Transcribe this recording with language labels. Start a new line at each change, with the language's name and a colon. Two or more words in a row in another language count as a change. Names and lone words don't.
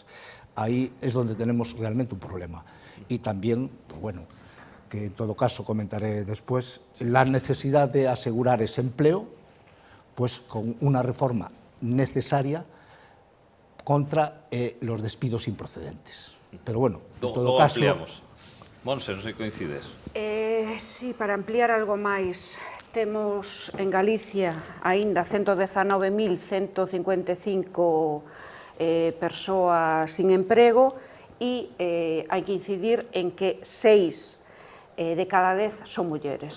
Spanish: Ahí es donde tenemos realmente un problema. Y también, pues bueno, que en todo caso comentaré después, la necesidad de asegurar ese empleo, pues con una reforma necesaria contra los despidos improcedentes. Pero bueno, en todo caso...
Galician: Ampliamos. Monse, non sei que coincides. Sí, para ampliar algo máis, temos en Galicia aínda 119.155 persoas sin emprego e hai que incidir en que 6 de cada 10 son mulleres.